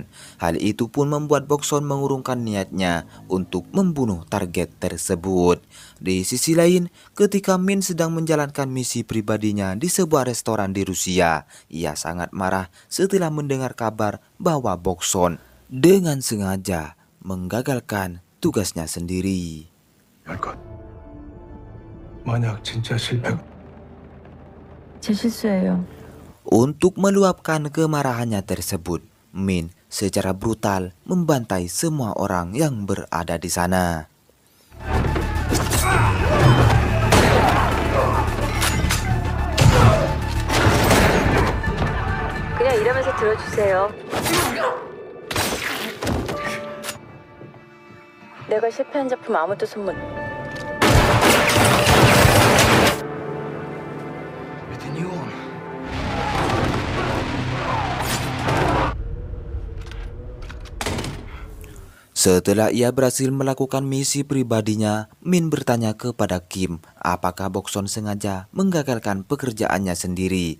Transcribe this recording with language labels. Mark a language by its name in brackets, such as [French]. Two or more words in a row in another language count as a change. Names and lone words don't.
[Indonesian] Hal itu pun membuat Bokson mengurungkan niatnya untuk membunuh target tersebut. Di sisi lain, ketika Min sedang menjalankan misi pribadinya di sebuah restoran di Rusia, ia sangat marah setelah mendengar kabar bahwa Bokson dengan sengaja menggagalkan tugasnya sendiri. [Korean] 할 것. 만약 진짜 실패. 제 실수예요. [Indonesian] Untuk meluapkan kemarahannya tersebut, Min secara brutal membantai semua orang yang berada di sana. [Korean] 그냥 이러면서 들어주세요. 내가 실패한 작품 아무도 손 못. [Indonesian] Setelah ia berhasil melakukan misi pribadinya, Min bertanya kepada Kim apakah Bokson sengaja menggagalkan pekerjaannya sendiri.